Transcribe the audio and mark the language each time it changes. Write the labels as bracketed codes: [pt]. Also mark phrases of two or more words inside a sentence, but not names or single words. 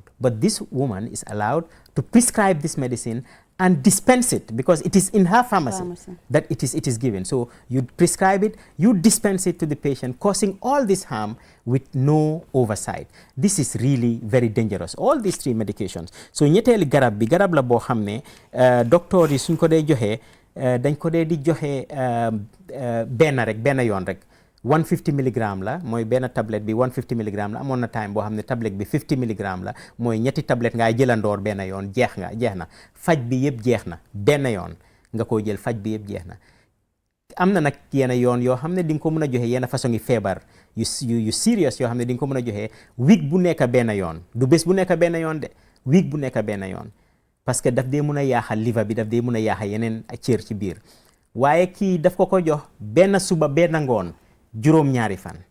[en] But this woman is allowed to prescribe this medicine and dispense it because it is in her pharmacy that it is given. So you prescribe it, you dispense it to the patient, causing all this harm with no oversight. This is really very dangerous. All these 3 medications. [wo] So ñetteeli garab bi garab la boo xam ne docteur yi suñ ko dee joxe dañ ko dee di joxe benn yoon rek 150 milligram la mooy benn tablette bi 150 milligram la amoon na time boo xam ne tablette bi 50 milligram la mooy ñetti tablette ngay jëlandoor benn yoon jeex na faj bi yëpp jeex na benn yoon nga ko jël faj bi yëpp jeex na am na nag yenn yoon yoo xam ne di nga ko mën a joxe yenn façon yi feebar yu serious yoo xam ne di nga ko mën a joxe week bu nekk benn yoon du bés bu nekk benn yoon de week bu nekk benn yoon [fr] parce que [wo] daf dee mën a yaaxal liver bi daf dee mën a yaaxal yeneen cër ci biir waaye kii daf ko jox benn suba benn ngoon juróom-ñaari fan